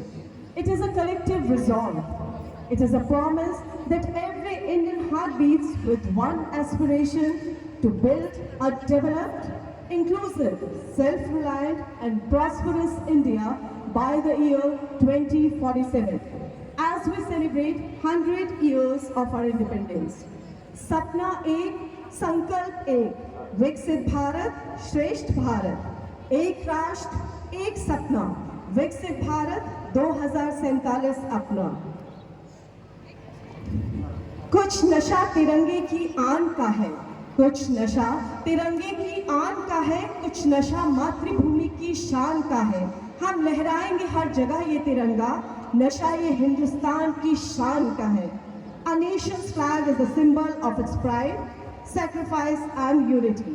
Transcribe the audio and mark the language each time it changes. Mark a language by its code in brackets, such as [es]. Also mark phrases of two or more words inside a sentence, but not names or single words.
[en] It is a collective resolve. It is a promise that every Indian heart beats with one aspiration to build a developed, inclusive, self-reliant and prosperous India by the year 2047 as we celebrate 100 years of our independence. [hi] सपना एक, संकल्प एक, विकसित भारत, श्रेष्ठ भारत, एक राष्ट्र, एक सपना, विकसित भारत 2047 अपना. कुछ नशा तिरंगे की आन का है, कुछ नशा तिरंगे की आन का है, कुछ नशा मातृभूमि की शान का है. हम लहराएंगे हर जगह ये तिरंगा, नशा ये हिंदुस्तान की शान का है. [en] A nation's flag is the symbol of its pride, sacrifice and unity.